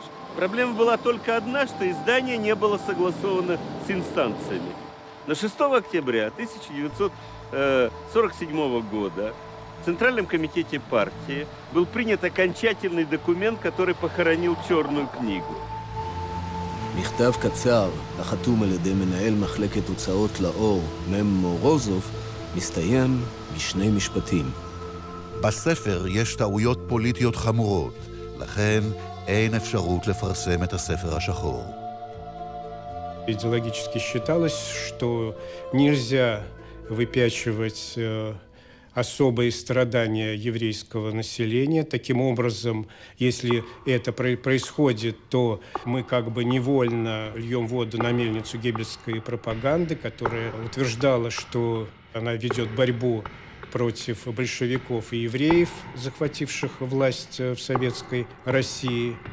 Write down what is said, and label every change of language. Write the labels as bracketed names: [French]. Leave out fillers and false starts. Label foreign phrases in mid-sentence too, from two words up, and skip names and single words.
[Russian] Проблема была только одна, что издание не было согласовано с инстанциями. Но 6 октября 1947 года в Центральном комитете партии был принят окончательный документ, который похоронил черную книгу. [Hebrew] מכתב קצר, החתום על ידי מנהל מחלקת הוצאות לאור, מם מורוזוב, מסתיים בשני משפטים. בספר יש טעויות פוליטיות חמורות, לכן אין אפשרות לפרסם את הספר השחור. [Russian] Идеологически считалось, что нельзя выпячивать особые страдания еврейского населения. Таким образом, если это происходит, то мы как бы невольно льем воду на мельницу геббельской пропаганды, которая утверждала, что она ведет борьбу против большевиков и евреев, захвативших власть в советской России.